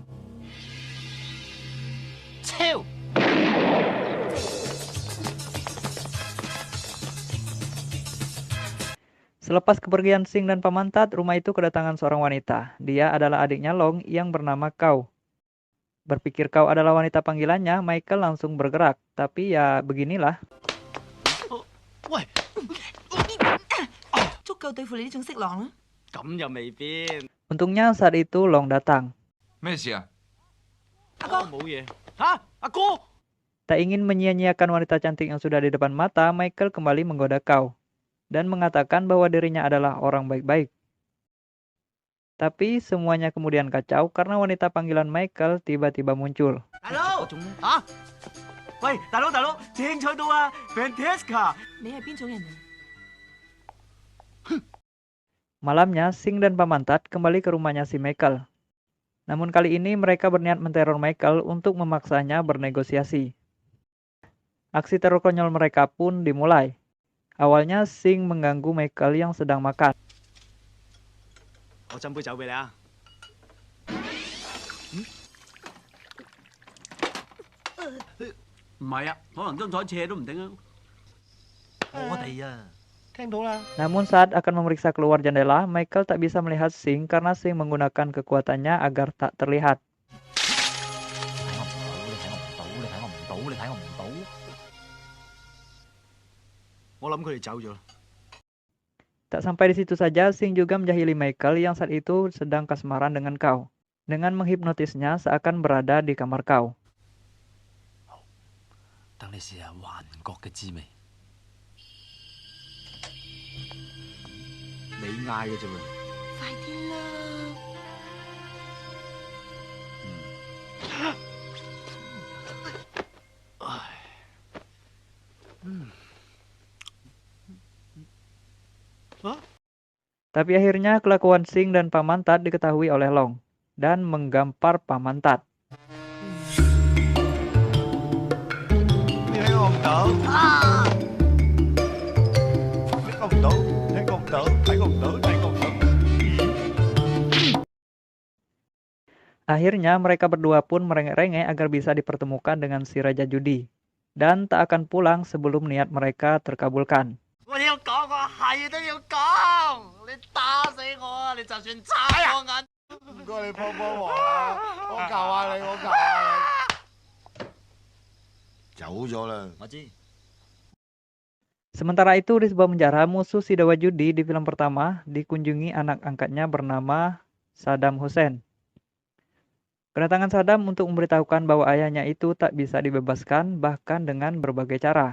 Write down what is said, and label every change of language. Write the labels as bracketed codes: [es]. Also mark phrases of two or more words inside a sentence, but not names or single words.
[id] Selepas kepergian Sing dan Pamantat, rumah itu kedatangan seorang wanita. Dia adalah adiknya Long yang bernama Kau. Berpikir Kau adalah wanita panggilannya, Michael langsung bergerak. Tapi ya beginilah. [yue] 喂，足夠對付你呢種色狼啦。咁又未必。 [id] Untungnya saat itu Long datang. [yue] 咩事啊？冇嘢。吓，阿哥， [id] Tak ingin menyia-nyiakan wanita cantik yang sudah di depan mata, Michael kembali menggoda Kau dan mengatakan bahwa dirinya adalah orang baik-baik. Tapi semuanya kemudian kacau karena wanita panggilan Michael tiba-tiba muncul. [yue] 大佬，吓，喂，大佬，正菜到啊 ，Fantastica。你係邊種人啊？ [id] Malamnya, Sing dan Pamantat kembali ke rumahnya si Michael. Namun kali ini mereka berniat menteror Michael untuk memaksanya bernegosiasi. Aksi teror konyol mereka pun dimulai. Awalnya Sing mengganggu Michael yang sedang makan. [yue] 我斟杯酒俾你啊。唔係啊，可能張台斜都唔定啊。我哋啊，聽到啦。 [id] Namun saat akan memeriksa keluar jendela, Michael tak bisa melihat Sing karena Sing menggunakan kekuatannya agar tak terlihat. Tak sampai di situ saja, Sing juga menjahili Michael yang saat itu sedang kasmaran dengan Kau, dengan menghipnotisnya seakan berada di kamar Kau. [yue] 等你試下幻覺嘅滋味。你嗌嘅啫喎。快啲啦！ [id] Tapi akhirnya kelakuan Sing dan Pamantat diketahui oleh Long dan menggampar Pamantat. [yue] 你睇我唔到啊！你睇我唔到，睇我唔到，睇我唔到，睇我唔到。 [id] Akhirnya mereka berdua pun merengek-rengek agar bisa dipertemukan dengan si Raja Judi dan tak akan pulang sebelum niat mereka terkabulkan. [yue] 我要講，我係都要講。你打死我啊！你就算插我眼，唔該你幫我啊！我求下你，我求下你。走咗啦。我知。 [id] Sementara itu di sebuah penjara, musuh si Dewa Judi di film pertama dikunjungi anak angkatnya bernama Saddam Hussein. Kedatangan Saddam untuk memberitahukan bahwa ayahnya itu tak bisa dibebaskan bahkan dengan berbagai cara.